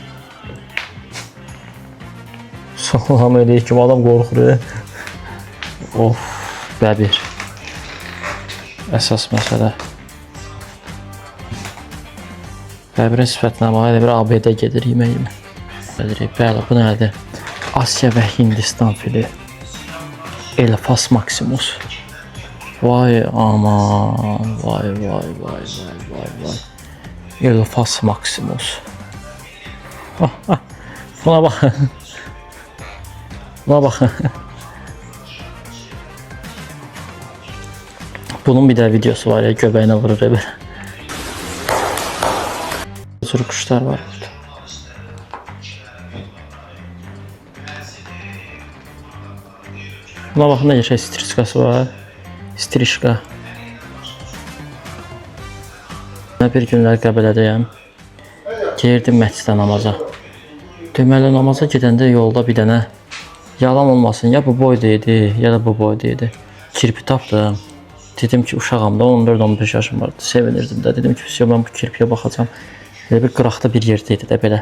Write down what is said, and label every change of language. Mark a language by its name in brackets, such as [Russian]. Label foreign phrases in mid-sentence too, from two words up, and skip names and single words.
[Azerbaijani] Salam əleykum, adam qorxur. Of, bəbir. Əsas məsələ. Bəbirin sifətinə bax, elə bir ABD gedir yeməyimə. Bəli, bu nədir? Asiya və Hindistan fili. Elfas Maximus. Vay aman, vay. [Turkish] Elfas Maximus. Buna bakın. Buna bakın. Bunun bir de videosu var ya, göbeğine vurur böyle. Sürü kuşlar var burada. Buna bakın ne şey striskası var. [Azerbaijani] Strişka. Bir günlər Qəbələdəyəm. Girdim məscidə namaza. Deməli namaza gedəndə yolda bir dənə, yalan olmasın, ya bu boyda idi, ya da bu boyda idi. Kirpi tapdım. Dedim ki uşağım da 14-15 yaşım vardı. Sevinirdim də. Dedim ki ben bu kirpiyə baxacağım. Böyle bir qıraqda bir yerdeydi də belə.